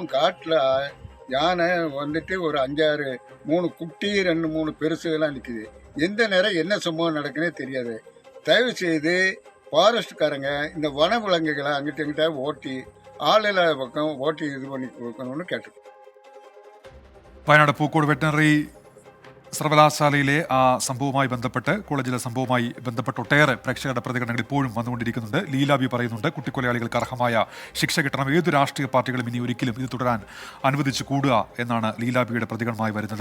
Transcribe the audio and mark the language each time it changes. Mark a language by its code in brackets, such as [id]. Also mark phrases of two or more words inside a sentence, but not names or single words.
[ta] காட்டில் யானை வந்துட்டு ஒரு 5-6, 3 குட்டி 2-3 பெருசுகள்லாம் நிற்குது. எந்த நேரம் என்ன சம்பவம் நடக்குன்னே தெரியாது. தயவு செய்து ஃபாரஸ்ட்காரங்க இந்த வன விலங்குகளை அங்கிட்ட இங்கிட்ட ஓட்டி ஆளில்லாத பக்கம் ஓட்டி இது பண்ணி கொடுக்கணும்னு கேட்டுருக்கோம். [ml] വയനാട് പൂക്കോട് വെറ്ററിനറി സർവകലാശാലയിലെ ആ സംഭവവുമായി ബന്ധപ്പെട്ട്, കോളേജിലെ സംഭവവുമായി ബന്ധപ്പെട്ട് ഒട്ടേറെ പ്രേക്ഷകരുടെ പ്രതികരണങ്ങൾ ഇപ്പോഴും വന്നുകൊണ്ടിരിക്കുന്നുണ്ട്. ലീലാബി പറയുന്നുണ്ട്, കുട്ടിക്കൊലയാളികൾക്ക് അർഹമായ ശിക്ഷ കിട്ടണം. ഏതു രാഷ്ട്രീയ പാർട്ടികളും ഇനി ഒരിക്കലും ഇത് തുടരാൻ അനുവദിച്ചു കൂടുക എന്നാണ് ലീലാബിയുടെ പ്രതികരണമായി വരുന്നത്.